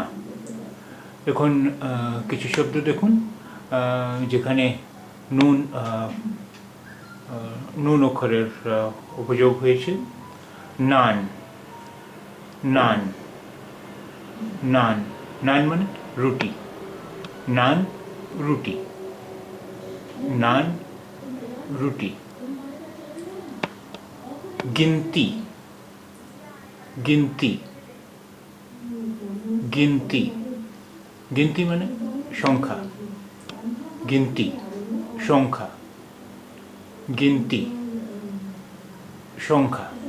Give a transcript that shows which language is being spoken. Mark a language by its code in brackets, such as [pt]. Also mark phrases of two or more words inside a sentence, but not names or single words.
[bn] এখন কিছু শব্দ দেখুন যেখানে নুন নুন অক্ষরের উপযোগ হয়েছে। নান, নান, নান, নান মানে রুটি। নান, রুটি, নান, রুটি। [hi] गिनती, गिनती, गिनती, गिनती माने संख्या। गिनती संख्या, गिनती संख्या।